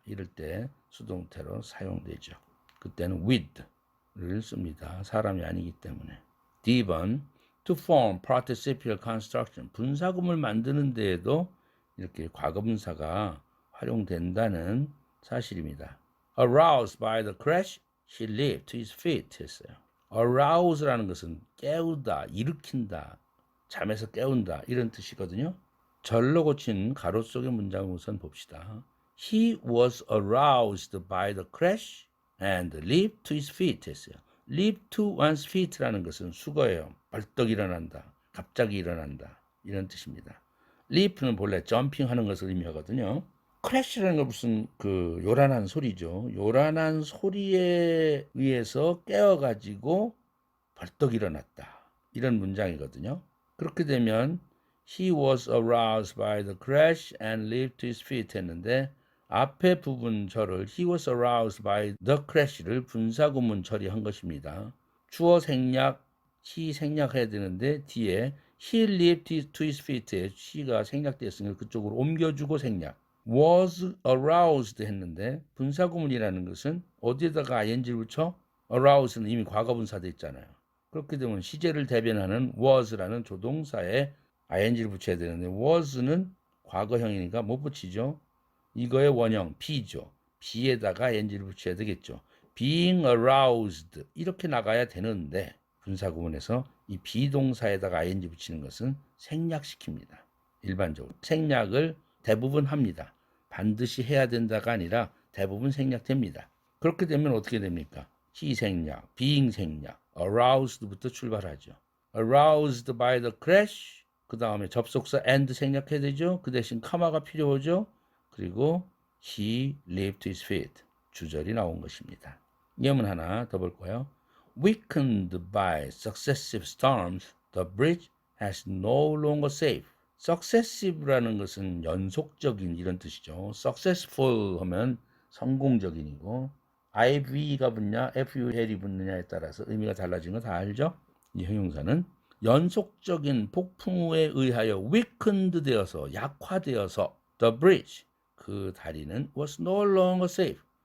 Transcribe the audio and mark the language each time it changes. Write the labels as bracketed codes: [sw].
[ko] 이럴 때 수동태로 사용되죠. 그때는 with를 씁니다. 사람이 아니기 때문에. D번, [en] to form participial construction. [ko] 분사구문을 만드는 데에도 이렇게 과거분사가 활용된다는 사실입니다. [en] Aroused by the crash, he leaped to his feet 했어요. [ko] Arouse라는 것은 깨우다, 일으킨다, 잠에서 깨운다 이런 뜻이거든요. 절로 고친 가로 속의 문장을 우선 봅시다. [en] He was aroused by the crash and leaped to his feet 했어요. leap to one's feet [ko] 라는 것은 수거예요. 벌떡 일어난다. 갑자기 일어난다. 이런 뜻입니다. leap는 본래 점핑하는 것을 의미하거든요. crash라는 건 무슨 그 요란한 소리죠. 요란한 소리에 의해서 깨어가지고 벌떡 일어났다. 이런 문장이거든요. 그렇게 되면 [en] He was aroused by the crash and leaped to his feet [ko] 했는데 앞에 부분 절을 [en] he was aroused by the crash [ko] 를 분사구문 처리한 것입니다. 주어 생략, he 생략해야 되는데 뒤에 [en] he leaped to his feet [ko] 에 he가 생략되었으니까 그쪽으로 옮겨주고 생략. was aroused 했는데 분사구문이라는 것은 어디에다가 ing를 붙여? arouse는 이미 과거분사돼 있잖아요. 그렇게 되면 시제를 대변하는 was라는 조동사에 ing를 붙여야 되는데 was는 과거형이니까 못 붙이죠. 이거의 원형 be죠. be에다가 ing를 붙여야 되겠죠. [en] being aroused [ko] 이렇게 나가야 되는데 분사구문에서 이 비동사에다가 ing 붙이는 것은 생략시킵니다. 일반적으로 생략을 대부분 합니다. 반드시 해야 된다가 아니라 대부분 생략됩니다. 그렇게 되면 어떻게 됩니까? he 생략, being 생략, aroused부터 출발하죠. [en] aroused by the crash [ko] 그 다음에 접속사 and 생략해야 되죠. 그 대신 카마가 필요하죠. [en] 그리고 he leaped to his feet [ko] 주절이 나온 것입니다. 예문 하나 더 볼 거예요. [en] Weakened by successive storms, the bridge has no longer safe. [ko] successive라는 것은 연속적인 이런 뜻이죠. successful 하면 성공적인이고 iv가 붙냐 ful이 붙느냐에 따라서 의미가 달라진 거 다 알죠? 이 형용사는 연속적인 폭풍우에 의하여 weakened 되어서 약화되어서 the bridge 그 다리는 [en] was no longer safe.